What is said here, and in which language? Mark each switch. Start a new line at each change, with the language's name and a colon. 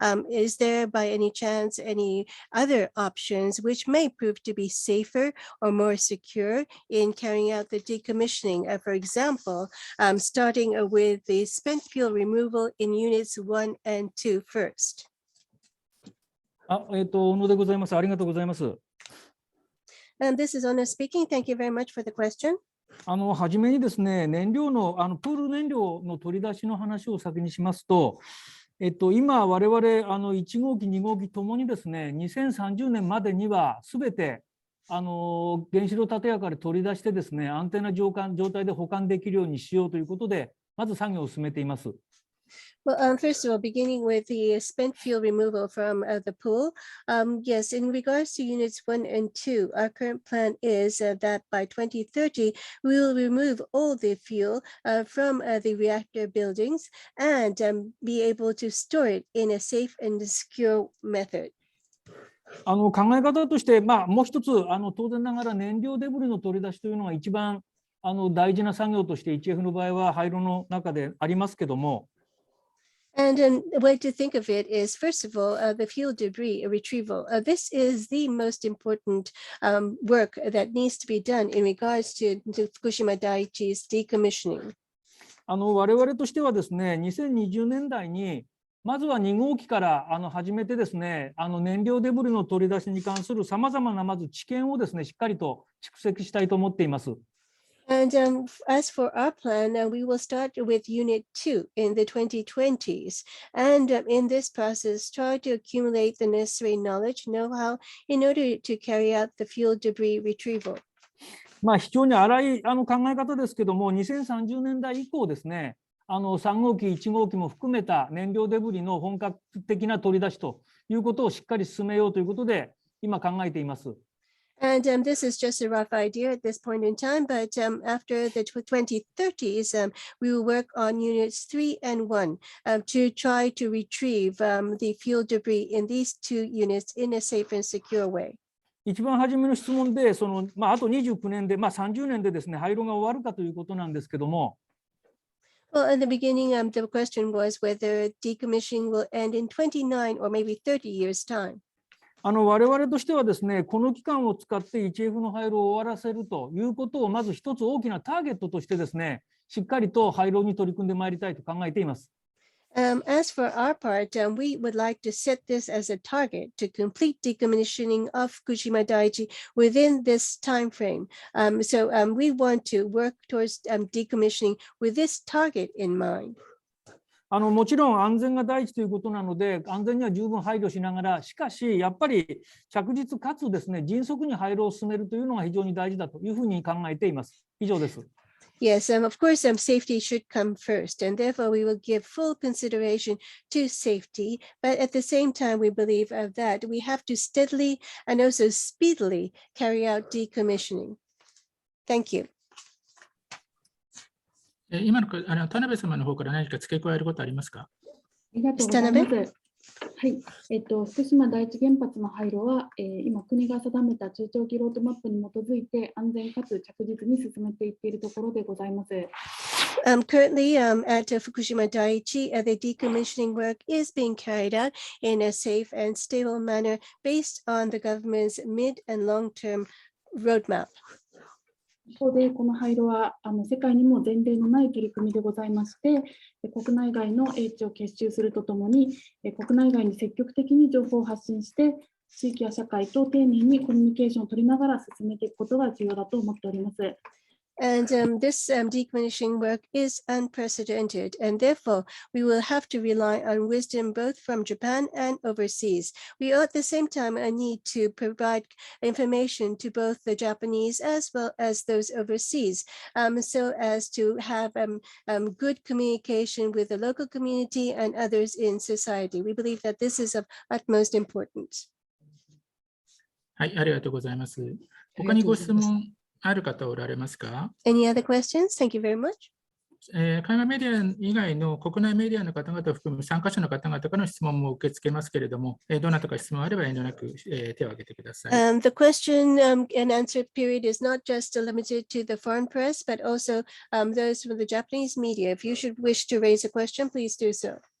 English: Is there by any chance any other options which may prove to be safer or more secure in carrying out the decommissioning? For example, starting with the spent fuel removal in units 1 and 2 first.
Japanese: 小野でございます。ありがとうございます。
English: This is Ono speaking. Thank you very much for the question.
Japanese: はじめにですね、燃料のプール燃料の取り出しの話を先にしますと、今我々1号機2号機ともにですね、2030年までにはすべて原子炉建屋から取り出してですね、安定な状態で保管できるようにしようということで、まず作業を進めています。
English: Well, first of all, beginning with the spent fuel removal from the pool, yes, in regards to units 1 and 2, our current plan is that by 2030, we will remove all the fuel from the reactor buildings and be able to store it in a safe and secure method.
Japanese: 考え方として、もう一つ当然ながら燃料デブリの取り出しというのが一番大事な作業として 1F の場合は廃炉の中でありますけども、
English: And a way to think of it is, first of all, the fuel debris retrieval. This is the most important work that needs to be done in regards to Fukushima Daiichi's decommissioning.
Japanese: 我々としてはですね、2020年代にまずは2号機から始めてですね、燃料デブリの取り出しに関するさまざまなまず知見をですね、しっかりと蓄積したいと思っています。
English: And as for our plan, we will start with Unit 2 in the 2020s. And in this process, try to accumulate the necessary knowledge, know-how in order to carry out the fuel debris retrieval.
Japanese: まあ非常に荒い考え方ですけども、2030年代以降ですね、3号機、1号機も含めた燃料デブリの本格的な取り出しということをしっかり進めようということで、今考えています。
English: And this is just a rough idea at this point in time, but after the 2030s, we will work on units 3 and 1 to try to retrieve the fuel debris in these two units in a safe and secure way.
Japanese: 一番初めの質問で、あと29年で、30年でですね、廃炉が終わるかということなんですけども、
English: Well, in the beginning, the question was whether decommissioning will end in 29 or maybe 30 years' time.
Japanese: 我々としてはですね、この期間を使って 1F の廃炉を終わらせるということをまず一つ大きなターゲットとしてですね、しっかりと廃炉に取り組んでまいりたいと考えています。
English: As for our part, we would like to set this as a target to complete decommissioning of Fukushima Daiichi within this time frame. So we want to work towards decommissioning with this target in mind.
Japanese: もちろん安全が第一ということなので、安全には十分配慮しながら、しかしやっぱり着実かつですね、迅速に廃炉を進めるというのが非常に大事だというふうに考えています。以上です。
English: Yes, of course, safety should come first, and therefore we will give full consideration to safety. But at the same time, we believe that we have to steadily and also speedily carry out decommissioning. Thank you.
Japanese: 今の田辺様の方から何か付け加えることありますか？ありがとうございます。はい、福島第一原発の廃炉は、今国が定めた中長期ロードマップに基づいて安全かつ着実に進めていっているところでございます。
English: Currently, at Fukushima Daiichi, the decommissioning work is being carried out in a safe and stable manner based on the government's mid and long-term roadmap.
Japanese: 一方で、この廃炉は世界にも前例のない取り組みでございまして、国内外の英知を結集するとともに、国内外に積極的に情報を発信して、地域や社会と丁寧にコミュニケーションを取りながら進めていくことが重要だと思っております。
English: And this decommissioning work is unprecedented, and therefore we will have to rely on wisdom both from Japan and overseas. We at the same time need to provide information to both the Japanese as well as those overseas, so as to have good communication with the local community and others in society. We believe that this is of utmost importance.
Japanese: はい、ありがとうございます。他にご質問ある方おられますか？
English: Any other questions? Thank you very much.
Japanese: 海外メディア以外の国内メディアの方々を含む参加者の方々からの質問も受け付けますけれども、どなたか質問あれば遠慮なく、手を挙げてください。
English: The question and answer period is not just limited to the foreign press, but also those from the Japanese media. If you should wish to raise a question, please do so.